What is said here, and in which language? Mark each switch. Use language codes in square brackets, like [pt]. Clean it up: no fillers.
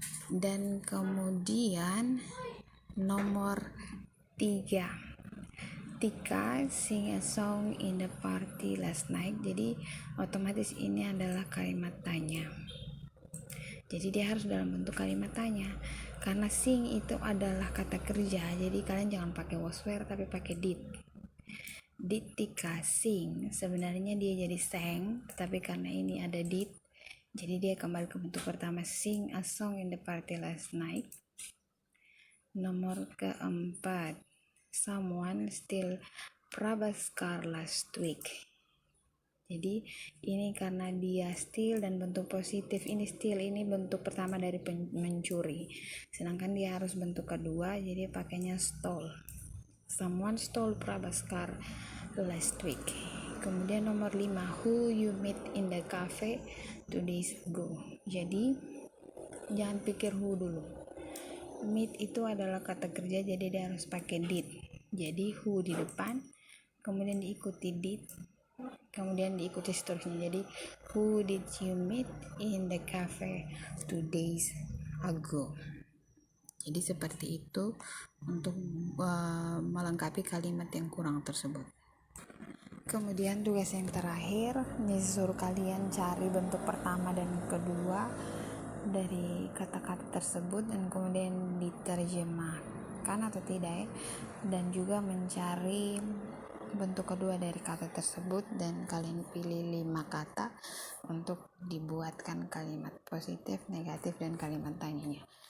[en] Dan kemudian nomor 3, Tika sing a song in the party last night. [id] Jadi otomatis ini adalah kalimat tanya. Jadi dia harus dalam bentuk kalimat tanya. Karena sing itu adalah kata kerja, jadi kalian jangan pakai was were tapi pakai did. Did Tika sing, sebenarnya dia jadi sang, tetapi karena ini ada did, jadi dia kembali ke bentuk pertama, [en] sing a song in the party last night. Nomor keempat, someone steal Prabhas car last week. [id] Jadi ini karena dia steal dan bentuk positif, ini steal ini bentuk pertama dari mencuri. Sedangkan dia harus bentuk kedua, jadi pakainya stole. [en] Someone stole Prabhas car last week. [id] Kemudian nomor 5, [en] who you meet in the cafe 2 days ago. [id] Jadi jangan pikir who dulu. Meet itu adalah kata kerja, jadi dia harus pakai did. Jadi who di depan, kemudian diikuti did, kemudian diikuti seterusnya. [en] Jadi who did you meet in the cafe 2 days ago. [id] Jadi seperti itu untuk melengkapi kalimat yang kurang tersebut. Kemudian tugas yang terakhir, suruh kalian cari bentuk pertama dan kedua dari kata-kata tersebut dan kemudian diterjemahkan atau tidak, dan juga mencari bentuk kedua dari kata tersebut dan kalian pilih 5 kata untuk dibuatkan kalimat positif, negatif, dan kalimat tanyanya.